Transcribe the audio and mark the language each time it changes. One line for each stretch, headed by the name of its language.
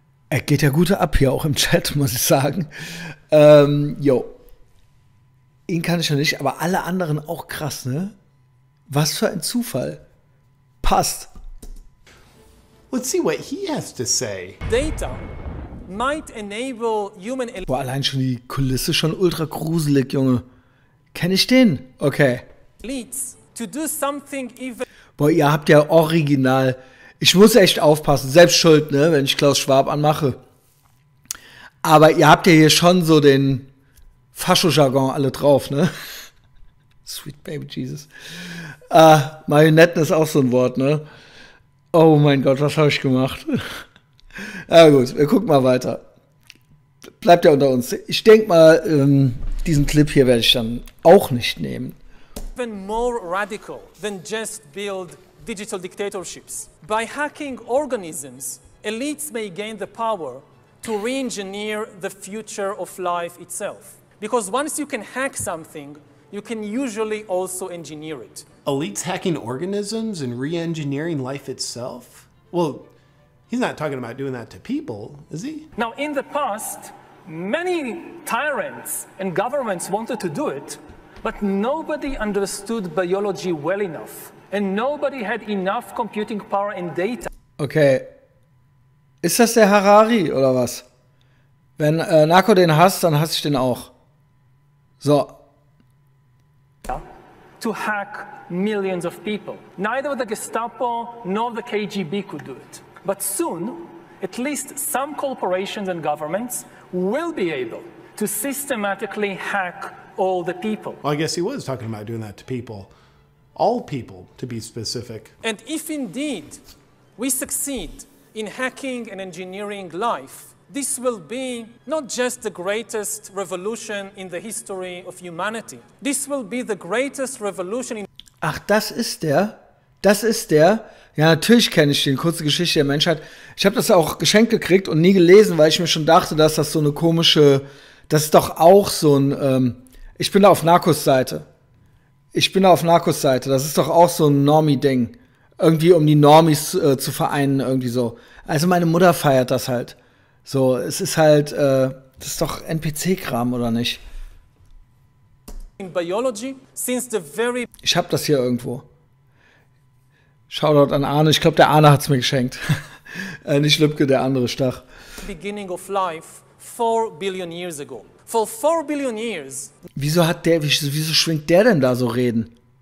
German: Er geht ja gut ab hier auch im Chat, muss ich sagen. Jo. Ihn kann ich noch nicht, aber alle anderen auch krass, ne? Was für ein Zufall. Passt.
English: Let's see what he has to say. Data might enable human
German: Boah, allein schon die Kulisse schon ultra gruselig, Junge. Kenn ich den? Okay.
English: elites to do something even.
German: Boah, ihr habt ja original. Ich muss echt aufpassen, selbst schuld, ne, wenn ich Klaus Schwab anmache. Aber ihr habt ja hier schon so den Fascho-Jargon alle drauf, ne?
English: Sweet Baby Jesus.
German: Marionetten ist auch so ein Wort, ne? Oh mein Gott, was habe ich gemacht? Ja gut, wir gucken mal weiter. Bleibt ja unter uns. Ich denke mal, diesen Clip hier werde ich dann auch nicht nehmen.
English: Even more radical than just build digital dictatorships. By hacking organisms, elites may gain the power to re-engineer the future of life itself. Because once you can hack something, you can usually also engineer it. Elites hacking organisms and re-engineering life itself? Well, he's not talking about doing that to people, is he? Now, in the past, many tyrants and governments wanted to do it, but nobody understood biology well enough, and nobody had enough computing power and data. Okay.
German: Ist das der Harari oder was? Wenn Narco den hasst, dann hasse ich den auch. So.
English: To hack millions of people. Neither the Gestapo nor the KGB could do it. But soon, at least some corporations and governments will be able to systematically hack all the people. Well, I guess he was talking about doing that to people. All people, to be specific. And if indeed we succeed in hacking and engineering life, this will be not just the greatest revolution in the history of humanity. This will be the greatest revolution in.
German: Ach, das ist der? Das ist der? Ja, natürlich kenne ich den. Kurze Geschichte der Menschheit. Ich habe das auch geschenkt gekriegt und nie gelesen, weil ich mir schon dachte, dass das so eine komische. Das ist doch auch so ein. Ich bin da auf Narcos Seite. Das ist doch auch so ein Normie-Ding. Irgendwie, um die Normies zu vereinen, irgendwie so. Also meine Mutter feiert das halt. So, es ist halt, das ist doch NPC-Kram, oder nicht?
English: In biology, since the very
German: Ich hab das hier irgendwo. Shoutout an Arne. Ich glaube, der Arne hat's mir geschenkt. Nicht Lübke, der andere Stach.
English: beginning of life 4 billion years ago. For 4 billion years,
German: Wieso schwingt der denn da so Reden?